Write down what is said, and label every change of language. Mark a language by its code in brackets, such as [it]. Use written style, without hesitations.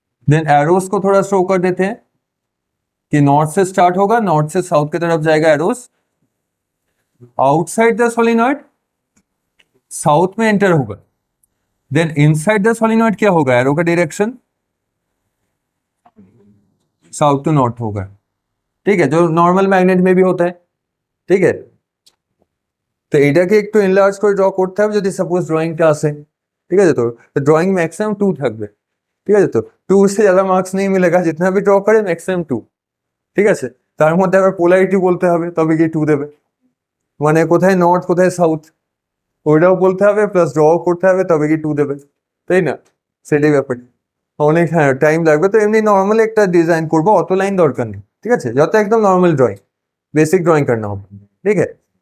[hi] Then arrows को थोड़ा show कर देते हैं कि नॉर्थ से स्टार्ट होगा, नॉर्थ से साउथ की तरफ जाएगा arrows, outside the solenoid south में एंटर होगा, देन इनसाइड द सोलिनॉइड क्या होगा, एरो का डायरेक्शन साउथ टू नॉर्थ होगा, ठीक है, जो नॉर्मल मैग्नेट में भी होता है, ठीक है। [bn] तो এটাকে একটু এনলার্জ করে ড্র করতে হবে যদি সাপোজ ড্রয়িংটা আসে, ঠিক আছে। তো ড্রয়িং ম্যাক্সিমাম 2 থাকবে, ঠিক আছে। তো [hi] 2 से ज्यादा मार्क्स नहीं मिलेगा, जितना भी ड्रॉ करे मैक्सिमाम 2, [bn] ঠিক আছে। তার মধ্যে আবার পোলারিটি বলতে হবে, তবে কি 2 দেবে, মানে কোথায় নর্থ কোথায় সাউথ ওইটাও বলতে হবে, প্লাস ড্র করতে হবে, তবে কি 2 দেবে, তাই না, সেটাই ব্যাপার। অনেক হ্যাঁ টাইম লাগবে, তো এমনি নর্মাল একটা ডিজাইন করবো, অত লাইন দরকার নেই, ঠিক আছে, যত একদম নর্মাল ড্রয়িং, বেসিক ড্রয়িং करना হবে, ঠিক আছে।